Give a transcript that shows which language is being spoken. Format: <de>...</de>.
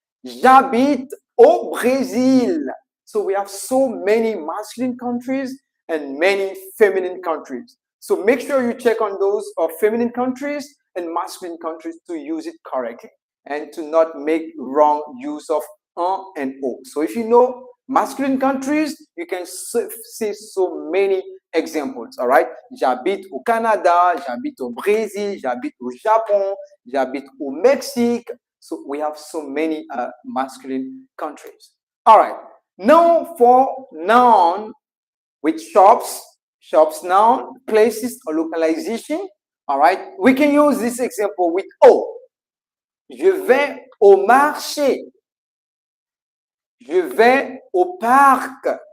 <fr>J'habite au Brésil.</fr> <en>So we have so many masculine countries and many feminine countries. So make sure you check on those feminine countries and masculine countries to use it correctly and to not make wrong use of un and o. So if you know masculine countries, you can see so many examples, all right?</en> <fr>J'habite au Canada, j'habite au Brésil, j'habite au Japon, j'habite au Mexique.</fr> <en>So we have so many masculine countries. All right. Now for noun with shops noun, places or localization. All right. We can use this example with O.</en> <fr>Je vais au marché. Je vais au parc.</fr>